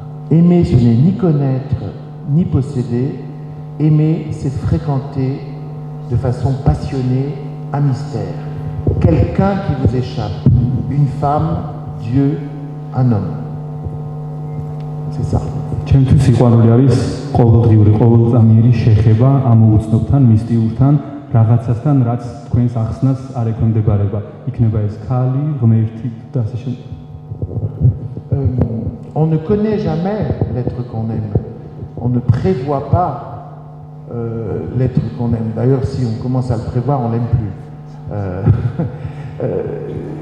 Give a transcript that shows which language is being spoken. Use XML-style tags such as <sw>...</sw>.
<fr>Voilà. Aimer, ce n'est ni connaître, ni posséder. Aimer, c'est fréquenter de façon passionnée un mystère. Quelqu'un qui vous échappe. Une femme, Dieu, un homme. C'est ça.</fr> <ka>ჩემთვის სიყვარული არის ყოველდღიური, ყოველწამიერი შეხება ამ უცნობთან, მისტიურთან, რაღაცასთან, რაც თქვენს ახსნას არ ექვემდებარება. იქნება ეს ქალი, ღმერთი და ასე შემდეგ.</ka> <fr>On ne connaît jamais l'être qu'on aime. On ne prévoit pas l'être qu'on aime. D'ailleurs, si on commence à le prévoir, on l'aime plus.</fr>